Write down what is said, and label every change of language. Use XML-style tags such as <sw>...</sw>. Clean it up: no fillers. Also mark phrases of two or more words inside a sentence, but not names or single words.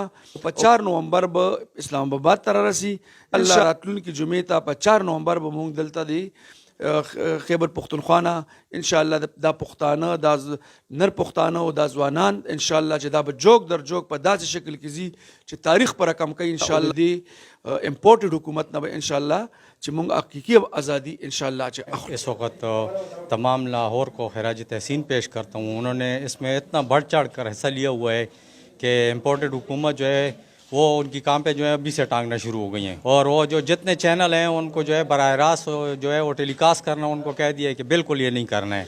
<ps>په 4 نومبر به اسلام آباد ته راسي. الله راتلونکي جمعې ته په 4 نومبر به موږ دلته دی خیبر پختونخوا</ps> <ar>ان شاء الله</ar> <ps>دا پښتانه دا نر پښتانه او دا ځوانان</ps> <ar>ان شاء الله</ar> <ps>چې دا به جوک در جوک په داسې شکل کې زی چې تاریخ پر رقم کوي</ps> <ar>ان شاء الله</ar> <ps>دی امپورټډ حکومت نه</ps> <ar>ان شاء الله</ar> <ps>چې موږ حقيقي ازادي</ps> <ar>ان شاء الله</ar> <ps>چې</ps> <ur>اس وقت تمام لاہور کو خراج تحسین پیش کرتا ہوں. انہوں نے اس میں اتنا بڑھ چڑھ کر حصہ لیا ہوا ہے کہ امپورٹڈ حکومت جو ہے وہ ان کی کام پہ جو ہے ابھی سے ٹانگنا شروع ہو گئی ہیں، اور وہ جو جتنے چینل ہیں ان کو جو ہے براہ راست جو ہے وہ ٹیلی کاسٹ کرنا ان کو کہہ دیا ہے کہ بالکل یہ نہیں کرنا ہے.</ur>